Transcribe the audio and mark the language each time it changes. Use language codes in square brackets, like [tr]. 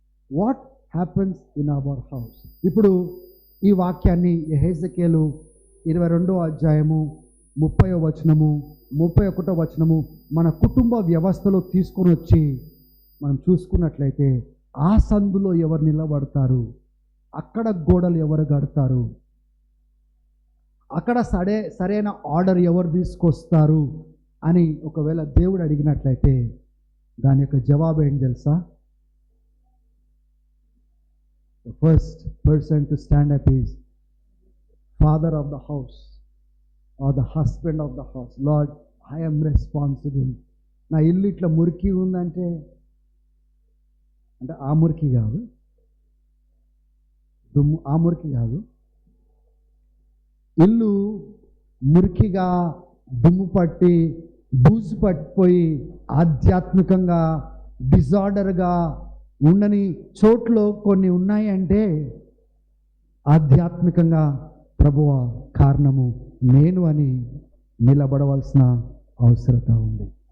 [en] What happens in our house? [te] ఇప్పుడు ఈ వాక్యాన్ని యెహెజ్కేలు 22వ అధ్యాయము 30వ వచనము 31వ వచనము మన కుటుంబ వ్యవస్థలో తీసుకొని వచ్చి మనం చూసుకున్నట్లయితే ఆ సందులో ఎవరు నిలబడతారు, అక్కడ గోడలు ఎవరు కడతారు, అక్కడ సరైన ఆర్డర్ ఎవరు తీసుకొస్తారు అని ఒకవేళ దేవుడు అడిగినట్లయితే దాని యొక్క జవాబు ఏంటి తెలుసా? [en] The first person to stand up is father of the house or the husband of the house. Lord, I am responsible. [te] నా ఇల్లు ఇట్లా మురికి ఉందంటే, అంటే ఆ మురికి కాదు, ఆ మురికి కాదు, ఇల్లు మురికిగా దుమ్ము పట్టి బూజు పట్టిపోయి ఆధ్యాత్మికంగా డిజార్డర్గా ఉండని చోట్లో కొన్ని ఉన్నాయి అంటే ఆధ్యాత్మికంగా ప్రభువా కారణము నేను అని నిలబడవలసిన అవసరత ఉంది.